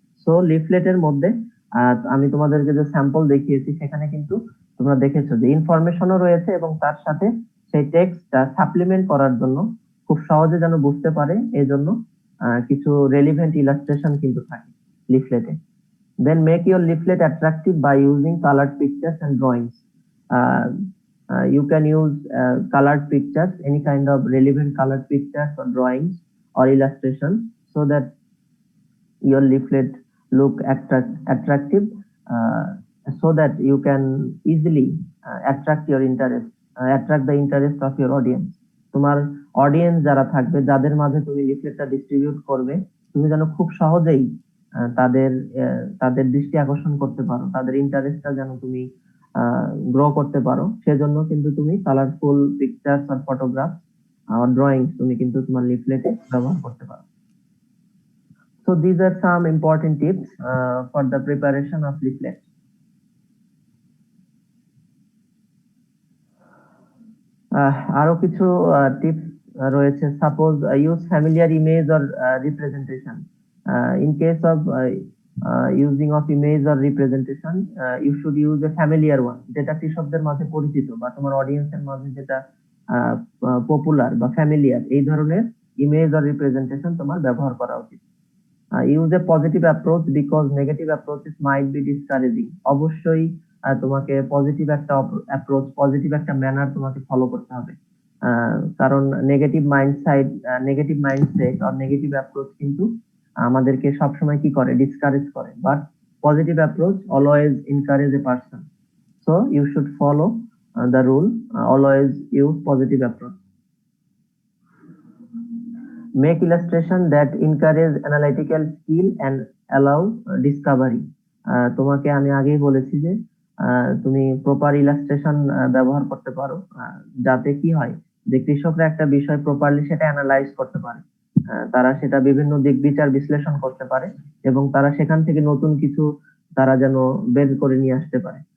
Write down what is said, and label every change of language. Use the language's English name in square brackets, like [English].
[Bangla] So লিফলেটের মধ্যে আমি তোমাদেরকে যে স্যাম্পল দেখিয়েছি সেখানে কিন্তু তোমরা দেখেছো যে ইনফরমেশনও রয়েছে এবং তার সাথে সেই টেক্সটটা সাপ্লিমেন্ট করার জন্য খুব সহজে যেন বুঝতে পারে এই জন্য কিছু রেলিভেন্ট ইলাস্ট্রেশন কিন্তু থাকে লিফলেটে। [English] Then make your leaflet attractive by using coloured pictures and drawings. You can use colored pictures, any kind of relevant colored pictures or drawings or illustrations, so that your leaflet look attractive, so that you can easily attract your interest, attract the interest of your audience. [Bangla] তোমার audience যারা থাকবে, যাদের মাঝে তুমি লিফলেটটা distribute করবে, তুমি যেন খুব সহজেই তাদের দৃষ্টি আকর্ষণ করতে পারো, তাদের ইন্টারেস্টটা যেন তুমি গ্রো করতে পারো, সেজন্য কিন্তু তুমি কালারফুল পিকচার্স আর ফটোগ্রাফ আর ড্রয়িংস তুমি কিন্তু তোমার লিফলেটে ব্যবহার করতে পারো। [English] So these are some important tips for the preparation of leaflet. [Bangla] আরো কিছু টিপস রয়েছে। [English] Suppose use familiar image or representation. In case of using of image or representation, you should use a familiar one, [Bangla] যেটা কৃষকদের মাঝে পরিচিত বা তোমার অডিয়েন্সের মাঝে যেটা পপুলার বা ফ্যামিলিয়ার, এই ধরনের ইমেজ অর রিপ্রেজেন্টেশন তোমার ব্যবহার করা উচিত। [English] Use a positive approach because negative approaches might be discouraging. [Bangla] অবশ্যই তোমাকে পজিটিভ একটা অ্যাপ্রোচ, পজিটিভ একটা ম্যানার তোমাকে ফলো করতে হবে, কারণ নেগেটিভ মাইন্ডসেট আর নেগেটিভ অ্যাপ্রোচ কিন্তু আমাদেরকে সবসময় কি করে, ডিসকারেজ করে। [English] But positive approach always encourage a person, so you should follow the rule, always use positive approach. Make illustration that encourage analytical skill and allow discovery. [Bangla] তোমাকে আমি আগেই বলেছি যে তুমি প্রপার ইলাস্ট্রেশন ব্যবহার করতে পারো, যাতে কি হয় যে কৃষকরা একটা বিষয় প্রপারলি সেটা অ্যানালাইজ করতে পারে, তারা সেটা বিভিন্ন দিক বিচার বিশ্লেষণ করতে পারে এবং তারা সেখান থেকে নতুন কিছু তারা যেন বের করে নিয়ে আসতে পারে।